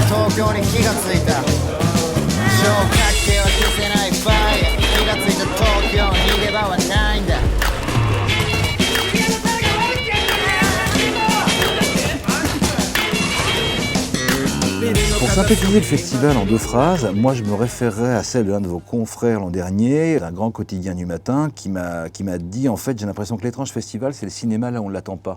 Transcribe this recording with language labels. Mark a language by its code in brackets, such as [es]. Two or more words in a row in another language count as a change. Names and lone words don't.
[ja] 東京に気がついた消火器は消せないファイヤー気がついた東京逃げ場はないんだ [fr] Pour synthétiser le festival en 2 phrases, moi je me référerais à celle de l'un de vos confrères l'an dernier, d'un grand quotidien du matin, qui m'a dit en fait j'ai l'impression que l'étrange festival c'est le cinéma là où on ne l'attend pas.